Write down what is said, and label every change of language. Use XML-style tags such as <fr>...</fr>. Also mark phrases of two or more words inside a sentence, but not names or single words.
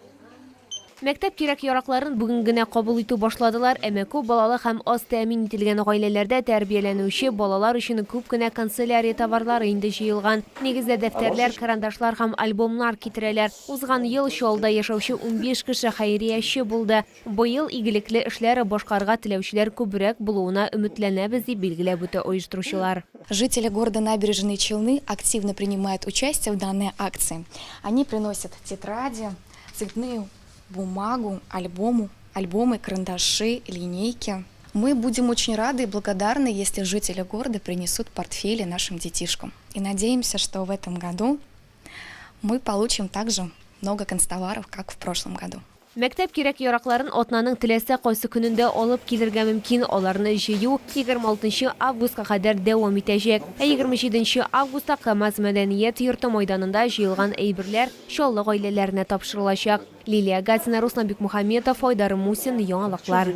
<tt>Мәктәп кирәк-яракларын бүген генә кабул итү башладылар, әмма күп балалы һәм аз тәэмин ителгән гаиләләрдә тәрбияләнүче балалар өчен күп кенә канцелярия товарлары инде җыелган. Нигездә дәфтәрләр, карандашлар һәм альбомнар китерәләр. Узган ел Шалда яшәүче 15 кеше хәйрияче булды. Быел игелекле эшләре башкарга теләүчеләр күбрәк булуына өметләнәбез дип билгеләп үтә оештыручылар.</tt> <ru>Жители города Набережные Челны активно принимают участие в данной акции. Они приносят тетради, цветные бумагу, альбомы, карандаши, линейки. Мы будем очень рады и благодарны, если жители города принесут портфели нашим детишкам. И надеемся, что в этом году мы получим также много канцтоваров, как в прошлом году.</ru> <tt>Мәктәп кирәк яракларын атнаның теләсә кайсы көнендә алып килергә мөмкин. Аларны җыю 26 августка кадәр дәвам итәчәк. 27 августта КамАЗ мәдәният йорты мәйданында җыелган әйберләр чаллы гаиләләренә тапшырылачак. Лилия Гатина, Руслан Бикмухаметов, Айдар Мусин, яңалыклар.</tt>